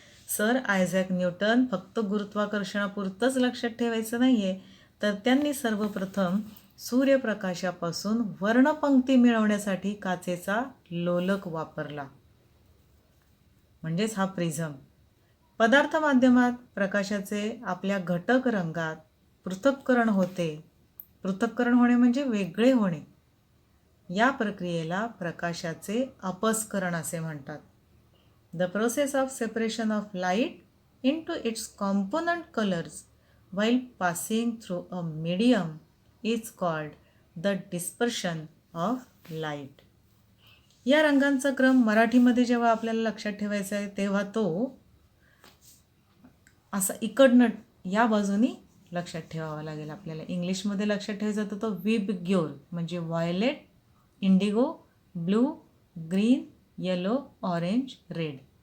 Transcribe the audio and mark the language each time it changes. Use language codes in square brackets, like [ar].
[mr] Sir Isaac Newton फक्त गुरुत्वाकर्षणापुरतंच लक्षात ठेवायचं नाही आहे, तर त्यांनी सर्वप्रथम सूर्यप्रकाशापासून वर्णपंक्ती मिळवण्यासाठी काचेचा लोलक वापरला, म्हणजेच हा प्रिझम. पदार्थ माध्यमात प्रकाशाचे आपल्या घटक रंगात पृथक्करण होते. पृथक्करण होणे म्हणजे वेगळे होणे. या प्रक्रियेला प्रकाशाचे अपस्करण असे म्हणतात. [en] The process of separation of light into its component colors while passing through a medium is called the dispersion of light. [mr] या रंगांचा क्रम मराठीमध्ये जेव्हा आपल्याला लक्षात ठेवायचा आहे तेव्हा तो असा इकडनं या बाजूनी लक्षात ठेवावा लागेल आपल्याला. इंग्लिशमध्ये लक्षात ठेवायचा तर तो विबग्योर म्हणजे violet, Indigo, blue, green, yellow, orange, red.